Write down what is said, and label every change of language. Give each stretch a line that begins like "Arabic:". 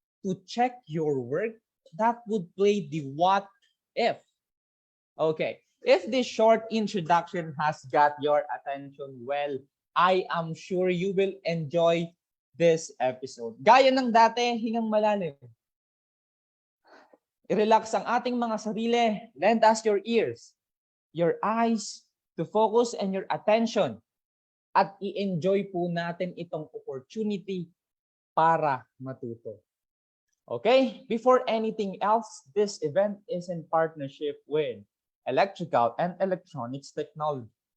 English: to check your work, that would play the what if. Okay, if this short introduction has got your attention, well, I am sure you will enjoy this episode.
Filipino: Gaya ng dati, hingang malalim. I-relax ang ating mga sarili.
English: Lend us your ears, your eyes, to focus and your attention.
Filipino: At i-enjoy po natin itong opportunity para matuto. Okay?
English: Before anything else, this event is in partnership with Electrical and Electronics Technology.